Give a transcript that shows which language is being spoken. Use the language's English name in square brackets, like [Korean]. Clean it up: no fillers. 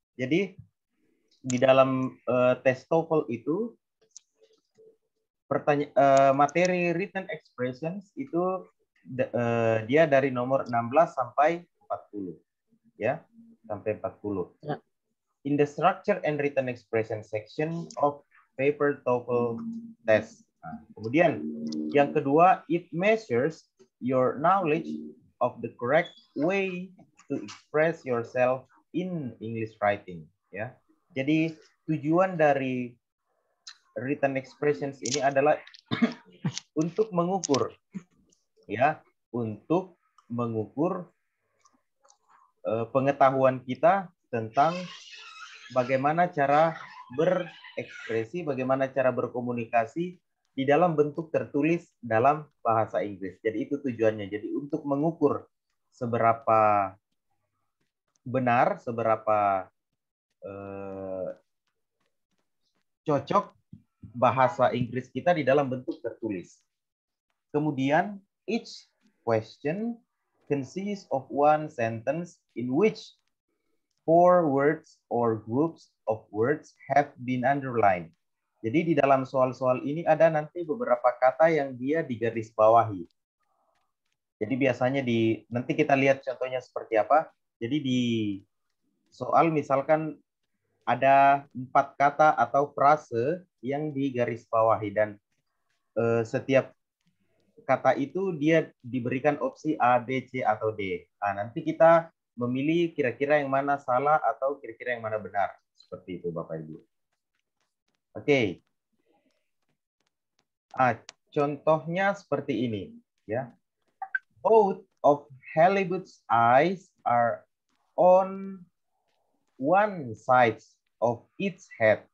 [Indonesian] Jadi di dalam tes TOEFL itu materi written expressions itu dia dari nomor 16 sampai 40, ya, sampai 40. [English] In the structure and written expression section of paper TOEFL test. [Indonesian] Nah, kemudian yang kedua, [English] it measures your knowledge of the correct way to express yourself in English writing, ya. [Indonesian] Jadi tujuan dari written expressions ini adalah untuk mengukur, ya, untuk mengukur pengetahuan kita tentang bagaimana cara berekspresi, bagaimana cara berkomunikasi di dalam bentuk tertulis dalam bahasa Inggris. Jadi itu tujuannya. Jadi untuk mengukur seberapa benar, seberapa cocok bahasa Inggris kita di dalam bentuk tertulis. Kemudian, [English] each question consists of one sentence in which 4 words or groups of words have been underlined. [Indonesian] Jadi di dalam soal-soal ini ada nanti beberapa kata yang dia digaris bawahi. Jadi biasanya nanti kita lihat contohnya seperti apa. Jadi di soal misalkan ada 4 kata atau frase yang digaris bawahi dan setiap kata itu dia diberikan opsi A, B, C, atau D. Nah, nanti kita memilih kira-kira yang mana salah atau kira-kira yang mana benar. Seperti itu Bapak Ibu. Oke. Contohnya seperti ini, ya. [English] Both of Halibut's eyes are on one side of its head.